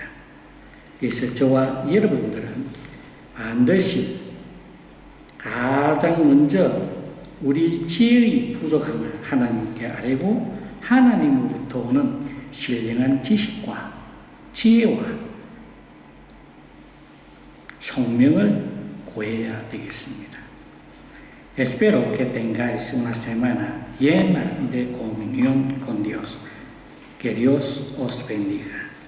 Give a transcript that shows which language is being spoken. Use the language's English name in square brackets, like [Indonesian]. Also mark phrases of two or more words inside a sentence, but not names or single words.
[Korean] 그래서 저와 여러분들은 반드시 가장 먼저 우리 지혜의 부족함을 하나님께 아뢰고 하나님으로부터 오는 신령한 지식과 지혜와 총명을 구해야 되겠습니다. [Spanish] Espero que tengáis una semana llena de comunión con Dios. Que Dios os bendiga.